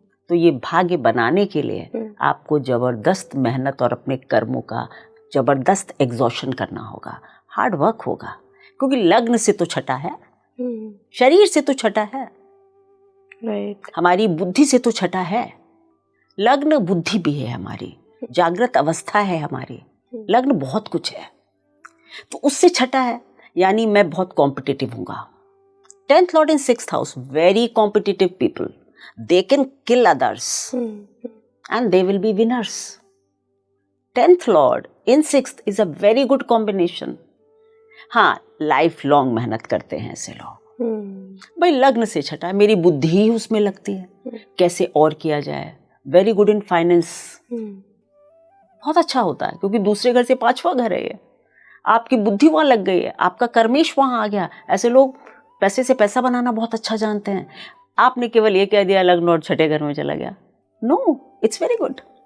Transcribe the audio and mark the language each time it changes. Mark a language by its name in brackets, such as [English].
[Hindi] तो ये भाग्य बनाने के लिए आपको जबरदस्त मेहनत और अपने कर्मों का जबरदस्त एग्जॉशन करना होगा, हार्ड वर्क होगा, क्योंकि लग्न से तो छठा है, शरीर से तो छठा है, हमारी बुद्धि से तो छठा है। लग्न बुद्धि भी है हमारी, जागृत अवस्था है हमारी, लग्न बहुत कुछ है, तो उससे छठा है, यानी मैं बहुत competitive हूँगा। [English] 10th lord in 6th house, very competitive people, they can kill others and they will be winners. 10th lord in 6th is a very good combination. [Hindi] हाँ लाइफ लॉन्ग मेहनत करते हैं ऐसे लोग, भाई लग्न से छठा है, मेरी बुद्धि ही उसमें लगती है, कैसे और किया जाए। [English] very good in finance, [Hindi] बहुत अच्छा होता है, क्योंकि दूसरे घर से पांचवा घर है ये, आपकी बुद्धि वहां लग गई है, आपका कर्मेश वहां आ गया। ऐसे लोग पैसे से पैसा बनाना बहुत अच्छा जानते हैं। आपने केवल ये कह दिया लग्न और छठे घर में चला गया, [English] No, it's very good.